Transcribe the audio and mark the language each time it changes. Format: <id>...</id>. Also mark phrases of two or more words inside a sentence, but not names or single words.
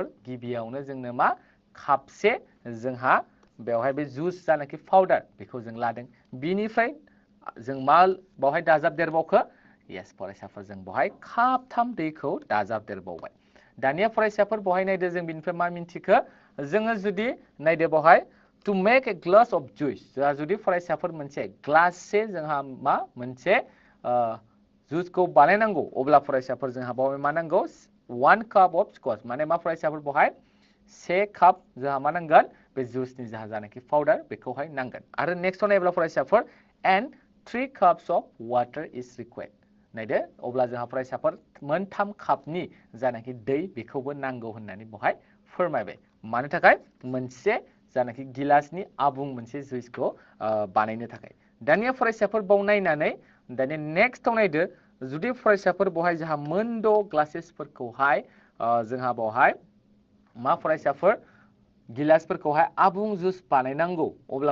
<brx>गिबियावनो जोंनो मा कापसे जोंहा बेवहाय बे जुस जानाखि पाउडार बेखौ जों लादों बिनिफ्राय जों मा बावहाय दाजाबदेरबावखो yes फरायसाफोर जों बहाय कापथाम दैखौ दाजाबदेरबावबाय दानिया फरायसाफोर बहाय नायदो जों बिनिफ्राय मा मिन्थिखो जोङो जुदि नायदो बहाय</brx> <en>to make a glass of juice</en> <brx>जोंहा जुदि फरायसाफोर मोनसे ग्लाससे जोंहा मा मोनसे जुसखौ बानायनांगौ अब्ला फरायसाफोर जोंहा बहाय मा नांगौ</brx> <en>1 cup of scotch</en> <brx>माने मा फरायसाफोर बहाय से काप जोंहा मा नांगोन बे जुसनि जोंहा जानाखि पाउडार बेखौहाय नांगोन आरो नेक्स्टआव नायोब्ला फरायसाफोर</brx> <en>and 3 cups of water is required</en> <brx>नायदो अब्ला जोंहा फरायसाफोर मोनथाम कापनि जानाखि दै बेखौबो नांगौ होननानै बहाय फोरमायबाय मानो थाखाय मोनसे जानाखि गिलासनि आबुं मोनसे जुइसखौ बानायनो थाखाय दानिया फरायसाफोर बाव नायनानै दानिया नेक्स्टआव नायदो जुदि फरायसाफोर बहाय जोंहा मोनद' ग्लासेसफोरखौहाय जोंहा बहाय मा फरायसाफोर गिलासफोरखौहाय आबुं जुस बानायनांगौ अब्ला</brx>